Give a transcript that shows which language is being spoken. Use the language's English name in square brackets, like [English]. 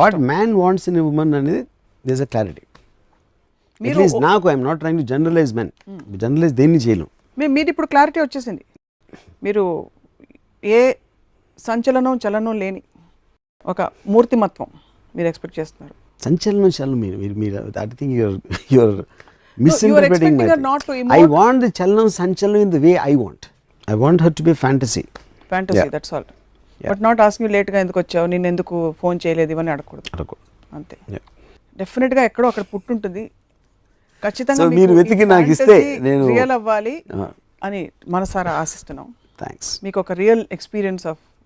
[English] What man wants in a woman అనేది there is a clarity. At least నాకు I'm not trying to generalize men, [Telugu] generalise దేన్ని చేయలేం. మీరు ఇప్పుడు క్లారిటీ వచ్చేసింది. మీరు ఏ సంచలనం చలనం లేని ఒక మూర్తిమత్వం మీరు ఎక్స్పెక్ట్ చేస్తున్నారు. సంచలనం చలనం మీరు [English] I think your misinterpreting my thing. I want the chalanam sanchalanam in the way I want. I want her to be fantasy. That's all. But not asking you late [Telugu] గా ఎందుకు వచ్చావు, నేను ఎందుకు ఫోన్ చేయలేదు, ఇవన్నీ అడగకూడదు. అంతే. డెఫినెట్ గా ఎక్కడో అక్కడ పుట్టుంటుంది. ఖచ్చితంగా మీరు వెతికి నాకు ఇస్తే నేను రియల్ అవ్వాలి అని మనసారా ఆశిస్తున్నాం. థ్యాంక్స్. మీకు ఒక రియల్ ఎక్స్పీరియన్స్ ఆఫ్